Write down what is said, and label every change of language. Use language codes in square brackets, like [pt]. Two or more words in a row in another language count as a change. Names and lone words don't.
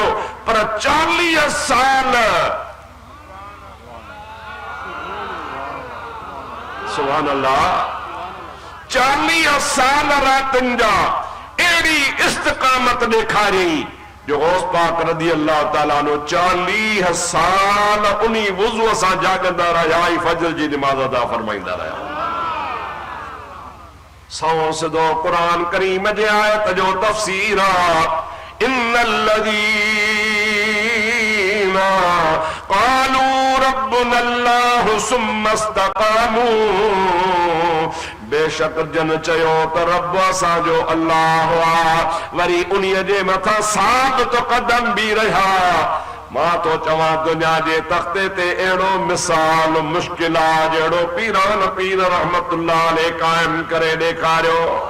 [sd] पर 40 साल [ar] سبحان الله, [sd] 40 साल रातनि जा अहिड़ी इस्तिक़ामत ॾेखारियईं जो गौस पाक [ar] رضي الله تعالى عنه [sd] 40 साल उन वुज़ूअ सां जाॻंदा रहिया ऐं फजर जी निमाज़ अदा फरमाईंदा रहिया। सौ सिधो क़ुरान करीम जे आयत जो तफ़सीर आहे। [ar] إن الذين قالوا ربنا الله ثم استقاموا, [sd] बेशक जन चयो त रब असांजो अल्लाह आ, वरी उन्हीअ जे मथां साबित क़दम बि रहिया। मां तो चवां दुनिया जे तख़्ते ते अहिड़ो मिसाल मुश्किल आहे जहिड़ो पीरान पीर [ar] رحمة الله عليه [sd] क़ाइम करे ॾेखारियो।